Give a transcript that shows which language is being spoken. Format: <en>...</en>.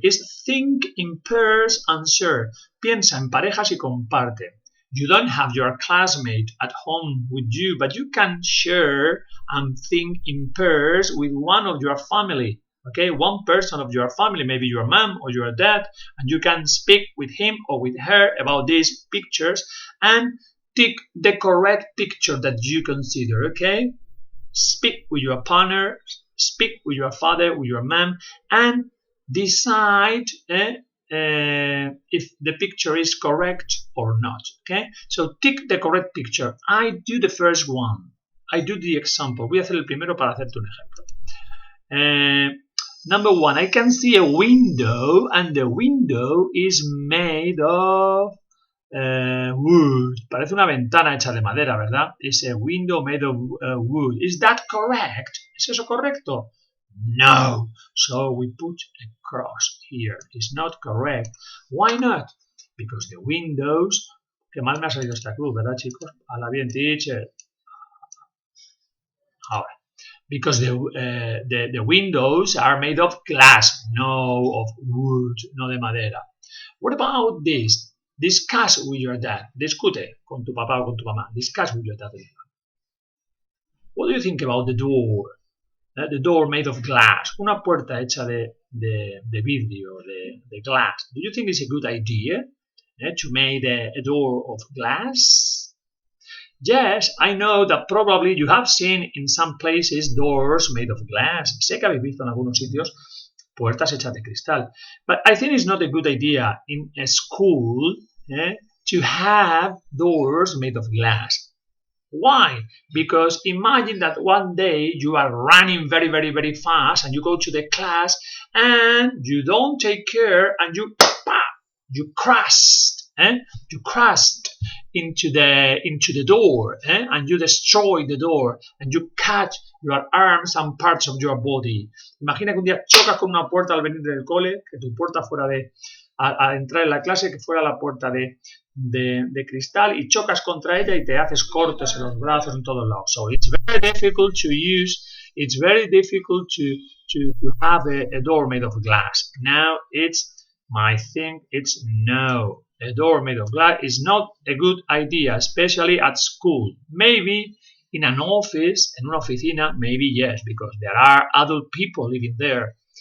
<en>Is think in pairs and share.</en> <es>Piensa en parejas y comparte.</es> <en>You don't have your classmate at home with you, but you can share and think in pairs with one of your family. Okay, one person of your family, maybe your mom or your dad, and you can speak with him or with her about these pictures and tick the correct picture that you consider, okay? Speak with your partner, speak with your father, with your mom, and decide if the picture is correct or not, okay? So tick the correct picture. I do the first one. I do the example.</en> <es>Voy a hacer el primero para hacerte un ejemplo.</es> <en>Number 1, I can see a window, and the window is made of wood.</en> <es>Parece una ventana hecha de madera, ¿verdad?</es> <en>It's a window made of wood. Is that correct?</en> <es>¿Es eso correcto?</es> <en>No. So we put a cross here. It's not correct. Why not? Because the windows...</en> <es>Qué mal me ha salido esta cruz, ¿verdad, chicos? Habla bien, teacher. Ahora.</es> <en>Because the windows are made of glass, no of wood,</en> <es>no de madera.</es> <en>What about this? Discuss with your dad.</en> <es>Discute con tu papá o con tu mamá.</es> <en>Discuss with your dad. What do you think about the door? The door made of glass.</en> <es>Una puerta hecha de vidrio, de glass.</es> <en>Do you think it's a good idea to make a door of glass? Yes, I know that probably you have seen in some places doors made of glass.</en> <es>Sé que habéis visto en algunos sitios puertas hechas de cristal.</es> <en>But I think it's not a good idea in a school to have doors made of glass. Why? Because imagine that one day you are running very, very, very fast and you go to the class and you don't take care and you crashed. You crashed into the door and you destroy the door and you cut your arms and parts of your body.</en> <es>Imagina que un día chocas con una puerta al venir del cole, que tu puerta fuera al entrar en la clase, que fuera la puerta de cristal y chocas contra ella y te haces cortes en los brazos en todos lados.</es> <en>So it's very difficult to use, it's very difficult to have a door made of glass. Now I think it's no. A door made of glass is not a good idea, especially at school. Maybe in an office,</en> <es>en una oficina,</es> <en>maybe yes, because there are adult people living there.</en>